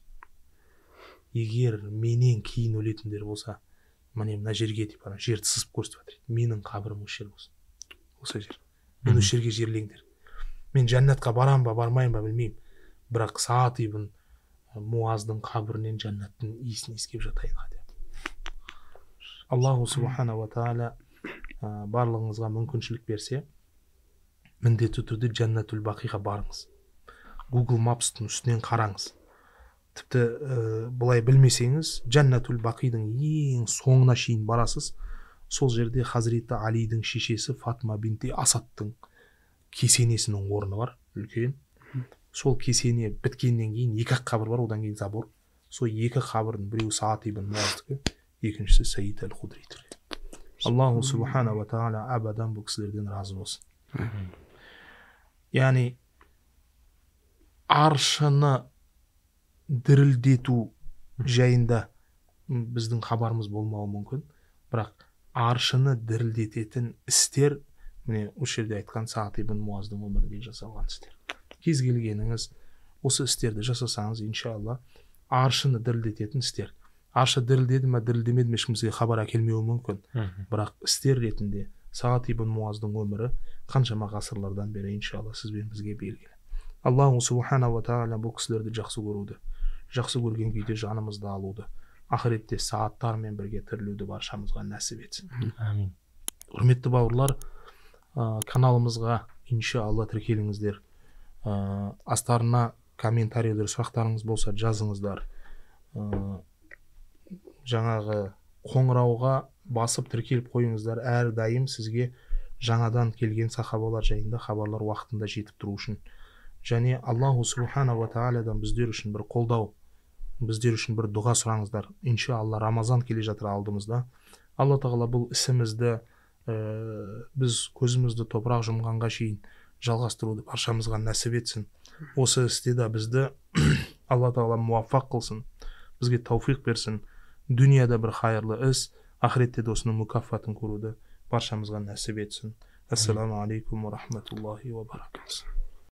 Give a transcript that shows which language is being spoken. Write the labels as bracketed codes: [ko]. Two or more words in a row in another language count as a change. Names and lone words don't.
[kk] Егер менен кейін өлетіндер болса, міне мына жерге деп жерді сызып көрсетіп жатыр. Менің қабірім осы жер болсын. Осы жер. Мен осы жерге жерлеңдер. Мен жәннатқа барам ба, бармайым ба білмеймін. Бірақ Саад ибн Муаздың қабірінен жәннаттың иісін иіскеп жатайын деп. [ar] الله سبحانه وتعالى [kk] барлығыңызға мүмкіншілік берсе, міндетті түрде Джаннатул Бақиға барыңыз. Google Maps'тың үстінен қараңыз. Тіпті бұлай білмесеңіз, Джаннатул Бақидің ең соңына шейін барасыз. Сол жерде Хазіреті Алидің шешесі Фатма бинти Асадтың кесенесінің орны бар, үлкен. Сол кесене біткеннен кейін екі қабір бар, одан кейін забор. Сол екі қабірдің біреуі Саад ибн Муаздікі, екіншісі Саид әл-Худриді. [ar] الله سبحانه وتعالى [kk] абадан бұл кісілерден разы болсын. Яғни аршыны дірілдету жайында біздің хабарымыз болмауы мүмкін, бірақ аршыны дірілдететін істер, міне осы жерде айтқан Саад ибн Муаздың өмірінде жасалған істер. Кез келгеніңіз осы істерді жасасаңыз, иншалла, аршыны дірілдететін істер. Аршы дірілдеді ме, дірілдемеді ме, ешкімізге хабар әкелмеуі мүмкін. Бірақ істер ретінде Сағат ибн Муаздың өмірі қаншама ғасырлардан бері иншалла сізбен бізге белгілі. [ar] الله سبحانه وتعالى [kk] бұл кісілерді жақсы көруді, жақсы көрген күйде жанымызды алуды, ақыретте сағаттармен бірге тірілуді баршамызға нәсіп етсін. Амин. Құрметті бауырлар, каналымызға иншалла тіркеліңіздер. Астарына комментарийлер, сұрақтарыңыз болса жазыңыздар. Жаңағы қоңырауға басып тіркеліп қойыңыздар. Әрдайым сізге жаңадан келген сахабалар жайында хабарлар уақытында жетіп тұру үшін. Және [ar] الله سبحانه وتعالى [kk] біздер үшін бір қолдау, біздер үшін бір дұға сұраңыздар. Иншалла Рамазан келе жатыр алдымызда. Алла тағала бұл ісімізді, біз көзімізді топырақ жұмғанға шейін жалғастыруды баршамызға нәсіп етсін. Осы істе де бізді Алла тағала муаффақ қылсын, бізге тауфиқ берсін. Дүнияда бір хайырлы іс, ақыретте де осының мүкафатын көруді баршамызға нәсіп етсін. [ar] السلام عليكم ورحمة الله وبركاته.